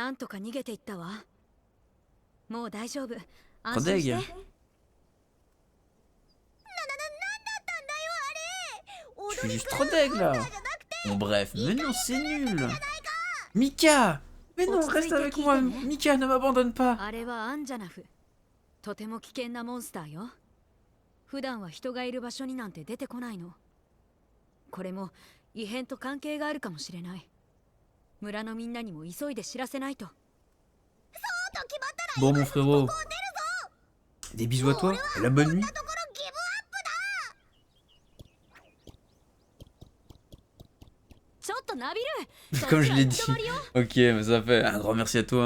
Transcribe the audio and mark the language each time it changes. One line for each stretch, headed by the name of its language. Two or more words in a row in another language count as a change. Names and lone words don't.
French: Trop deg. suis juste trop deg là. Bon bref, mais non, c'est nul. Mika! Mais non, reste avec moi. Mika, ne m'abandonne pas.
Japanese: あれはアンジャナフ。とても危険なモンスターよ。普段は人がいる場所になんて出てこないの。これも異変と関係があるかもしれない。村のみんなにも急いで知らせないと。
French: Bon mon frérot, des bisous à toi, et la bonne nuit. Comme je l'ai dit. Ok, mais ça fait un grand merci à toi.